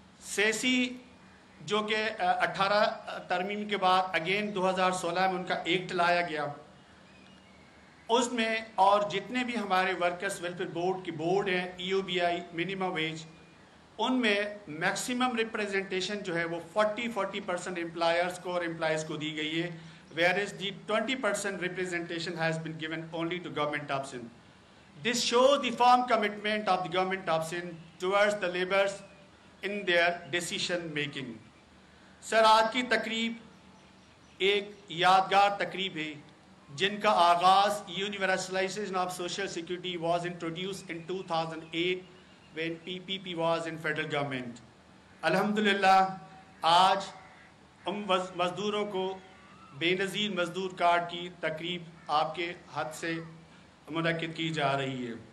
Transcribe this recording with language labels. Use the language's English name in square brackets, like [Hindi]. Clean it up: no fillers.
[Urdu] سیسی جو کہ 18 ترمیم کے بعد اگین 2016 میں ان کا ایکٹ لایا گیا، اس میں اور جتنے بھی ہمارے ورکرز ویلفیئر بورڈ کی بورڈ ہیں، EOBI منیمم ویج، ان میں میکسیمم ریپریزنٹیشن جو ہے وہ 40% امپلائرز کو اور امپلائیز کو دی گئی ہے، [English] whereas the 20% representation has been given only to Government of Sindh. This shows the firm commitment of the Government of Sindh towards the laborers in their decision making. [Urdu] سر آج کی تقریب ایک یادگار تقریب ہے جن کا آغاز [English] Universalization of social security was introduced in 2008 when PPP was in federal government. [Urdu] الحمدللہ آج ہم مزدوروں کو بے نظیر مزدور کارڈ کی تقریب آپ کے ہاتھ سے منعقد کی جا رہی ہے.